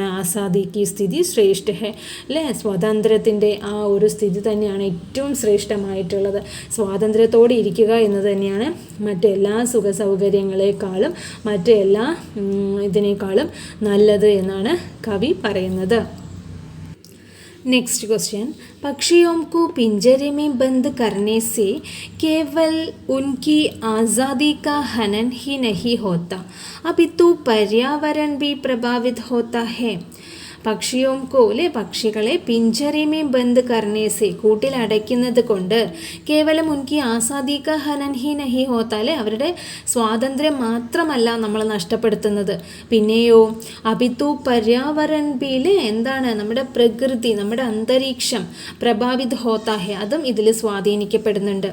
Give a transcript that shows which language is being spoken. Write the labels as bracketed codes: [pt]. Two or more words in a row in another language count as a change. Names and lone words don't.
[hi] आज़ादी की स्थिति श्रेष्ठ है [ml] അല്ലേ, സ്വാതന്ത്ര്യത്തിൻ്റെ ആ ഒരു സ്ഥിതി തന്നെയാണ് ഏറ്റവും ശ്രേഷ്ഠമായിട്ടുള്ളത്. സ്വാതന്ത്ര്യത്തോടെ ഇരിക്കുക എന്ന് തന്നെയാണ് മറ്റെല്ലാ സുഖ സൗകര്യങ്ങളെക്കാളും മറ്റെല്ലാ ഇതിനേക്കാളും നല്ലത് എന്നാണ് കവി പറയുന്നത്. [en] next question, [hi] पक्षियों को पिंजरे में बंद करने से केवल उनकी आज़ादी का हनन ही नहीं होता अपितु पर्यावरण भी प्रभावित होता है. पक्षियों को [ml] അല്ലെ പക്ഷികളെ [hi] पिंजरे में बंद करने से [ml] കൂട്ടിൽ അടയ്ക്കുന്നത് കൊണ്ട് [hi] केवल उनकी आज़ादी का हनन ही नहीं होता [ml] അല്ലെ അവരുടെ സ്വാതന്ത്ര്യം മാത്രമല്ല നമ്മൾ നഷ്ടപ്പെടുത്തുന്നത്, പിന്നെയോ [hi] अपितु पर्यावरण [ml] ബിയിലെ എന്താണ് നമ്മുടെ പ്രകൃതി നമ്മുടെ അന്തരീക്ഷം [hi] प्रभावित होता है [ml] അതും ഇതിൽ സ്വാധീനിക്കപ്പെടുന്നുണ്ട്.